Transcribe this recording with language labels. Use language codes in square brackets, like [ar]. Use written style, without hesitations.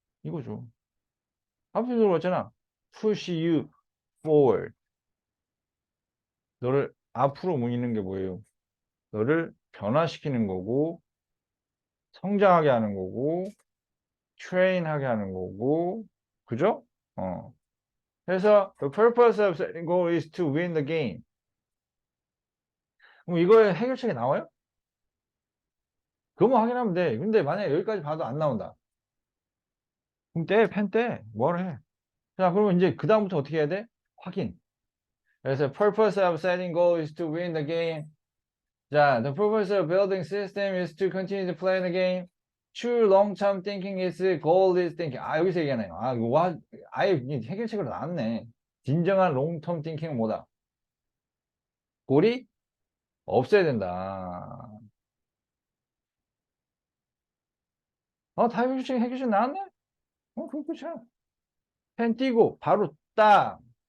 [ko] 이거죠. 앞에서 들어봤잖아. [en] push you forward. [ko] 너를 앞으로 모이는 게 뭐예요? 너를 변화시키는 거고, 성장하게 하는 거고, 트레인하게 하는 거고, 그죠? 그래서 [en] the purpose of setting goal is to win the game. [ko] 그럼 이거에 해결책이 나와요? 그거만 확인하면 돼. 근데 만약에 여기까지 봐도 안 나온다. 그럼 펜 떼. 뭐를 해? 자, 그러면 이제 그다음부터 어떻게 해야 돼? 확인. 그래서 [en] purpose of setting goal is to win the game. 자, the purpose of building system is to continue to play the game. True long-term thinking is goal is thinking. [ko] 아, 여기서 얘기하네요. 아, 이거 아예 해결책으로 나왔네. 진정한 long-term thinking은 뭐다? 골이 없어야 된다. 다 해결책 나왔네? 그럼 끝이야. 펜 띄고 바로 딱.